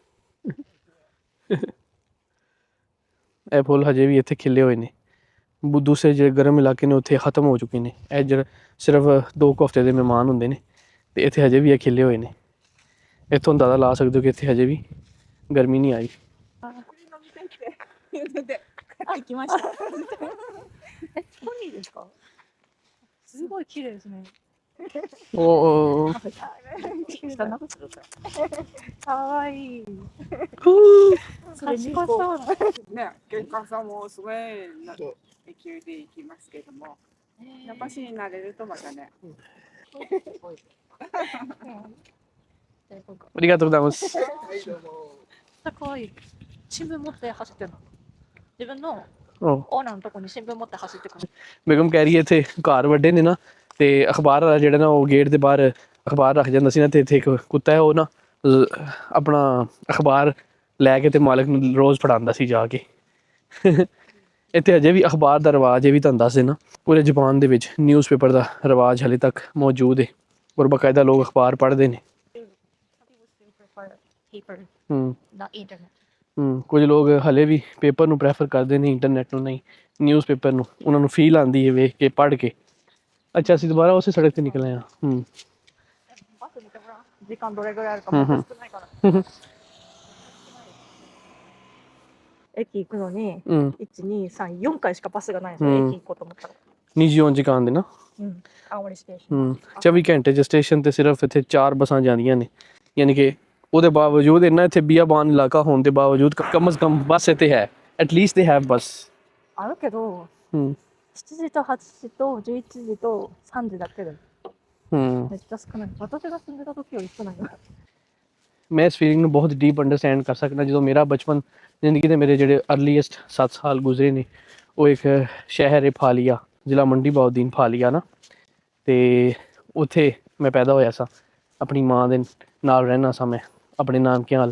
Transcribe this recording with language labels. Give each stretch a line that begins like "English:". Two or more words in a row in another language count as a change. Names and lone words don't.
Punjabi: ਇਹ ਫੁੱਲ ਹਜੇ ਵੀ ਇੱਥੇ ਖਿਲੇ ਹੋਏ ਨੇ। ਦੂਸਰੇ ਜਿਹੜੇ ਗਰਮ ਇਲਾਕੇ ਨੇ ਉੱਥੇ ਖਤਮ ਹੋ ਚੁੱਕੇ ਨੇ। ਇਹ ਜਿਹੜਾ ਸਿਰਫ 2 ਹਫ਼ਤੇ ਦੇ ਮਹਿਮਾਨ ਹੁੰਦੇ ਨੇ ਤੇ ਇੱਥੇ ਹਜੇ ਵੀ ਇਹ ਖਿਲੇ ਹੋਏ ਨੇ। ਇੱਥੋਂ ਅੰਦਾਜ਼ਾ ਲਾ ਸਕਦੇ ਹੋ ਕਿ ਇੱਥੇ ਹਜੇ ਵੀ ਗਰਮੀ ਨਹੀਂ ਆਈ।
Japanese: あ、行きました。ポニーですか？すごい綺麗ですね。お下なくするから。かわいい。賢そうな。ね、玄関さんもすごい勢いで行きますけども、やっぱし慣れるとまたね。ありがとうございます。かわいい。新聞持って走ってるの。自分の
Punjabi: ਉਹ
Japanese: オーナーのとこに新聞持って走ってくる。
Punjabi: ਬੇਗਮ ਕਹਿ ਰਹੀ ਹੈ ਇੱਥੇ ਘਰ ਵੱਡੇ ਨੇ ਨਾ ਤੇ ਅਖਬਾਰ ਵਾਲਾ ਜਿਹੜਾ ਨਾ ਉਹ ਗੇਟ ਦੇ ਬਾਹਰ ਅਖਬਾਰ ਰੱਖ ਜਾਂਦਾ ਸੀ ਨਾ ਤੇ ਇੱਥੇ ਇੱਕ ਕੁੱਤਾ ਹੈ ਉਹ ਨਾ ਆਪਣਾ ਅਖਬਾਰ ਲੈ ਕੇ ਤੇ ਮਾਲਕ ਨੂੰ ਰੋਜ਼ ਫੜਾਉਂਦਾ ਸੀ ਜਾ ਕੇ। ਇੱਥੇ ਅਜੇ ਵੀ ਅਖਬਾਰ ਦਾ ਰਿਵਾਜ ਇਹ ਵੀ ਤੁਹਾਨੂੰ ਦੱਸ ਦੇਣਾ ਪੂਰੇ ਜਾਪਾਨ ਦੇ ਵਿੱਚ ਨਿਊਜ਼ਪੇਪਰ ਦਾ ਰਿਵਾਜ ਹਾਲੇ ਤੱਕ ਮੌਜੂਦ ਹੈ ਔਰ ਬਾਕਾਇਦਾ ਲੋਕ ਅਖਬਾਰ ਪੜ੍ਹਦੇ ਨੇ। ਕੁਝ ਲੋਕ ਹਲੇ ਵੀ ਪੇਪਰ ਨੂੰ ਪ੍ਰੈਫਰ ਕਰਦੇ ਨੇ, ਇੰਟਰਨੈਟ ਨੂੰ ਨਹੀਂ, ਨਿਊਜ਼ਪੇਪਰ ਨੂੰ। ਉਹਨਾਂ ਨੂੰ ਫੀਲ ਆਉਂਦੀ ਹੈ ਵੇਖ ਕੇ ਪੜ੍ਹ ਕੇ। ਅੱਛਾ ਅਸੀਂ ਦੁਬਾਰਾ ਉਸੇ ਸੜਕ 'ਤੇ ਨਿਕਲੇ ਹਾਂ।
Japanese: 時間どれぐらいあるかも少ないから。駅行くのに、1、2、3、4回しかバスがないんですよ。駅行こうと思ったら。 24 時間でな। 青森ステーション。
Punjabi: 24 ਘੰਟੇ 'ਚ ਸਟੇਸ਼ਨ 'ਤੇ ਸਿਰਫ ਇੱਥੇ 4 ਬੱਸਾਂ ਜਾਂਦੀਆਂ ਨੇ। ਯਾਨੀ ਕਿ ਉਹਦੇ ਬਾਵਜੂਦ ਇੰਨਾ ਇੱਥੇ ਬੀਆਬਾਨ ਇਲਾਕਾ ਹੋਣ ਦੇ ਬਾਵਜੂਦ
Urdu: کم سے کم
Punjabi: ਬੱਸ ਇੱਥੇ ਹੈ।
English: at least they have bus.
Japanese: あるけど、7時と8時と11時と3時だけで。めっちゃ少ない。私が住んでた時より少ない。
Punjabi: ਮੈਂ ਇਸ ਫੀਲਿੰਗ ਨੂੰ ਬਹੁਤ
English: deep understand
Punjabi: ਕਰ ਸਕਦਾ। ਜਦੋਂ ਮੇਰਾ ਬਚਪਨ ਜ਼ਿੰਦਗੀ ਦੇ ਮੇਰੇ ਜਿਹੜੇ ਅਰਲੀਐਸਟ 7 ਸਾਲ ਗੁਜ਼ਰੇ ਨੇ ਉਹ ਇੱਕ ਸ਼ਹਿਰ ਹੈ ਫਾਲੀਆ, ਜ਼ਿਲ੍ਹਾ ਮੰਡੀ ਬਾਉਦੀਨ ਫਾਲੀਆ ਨਾ, ਅਤੇ ਉੱਥੇ ਮੈਂ ਪੈਦਾ ਹੋਇਆ ਸਾਂ। ਆਪਣੀ ਮਾਂ ਦੇ ਨਾਲ ਰਹਿੰਦਾ ਸਾਂ ਮੈਂ ਆਪਣੇ ਨਾਨਕਿਆਂ ਵੱਲ।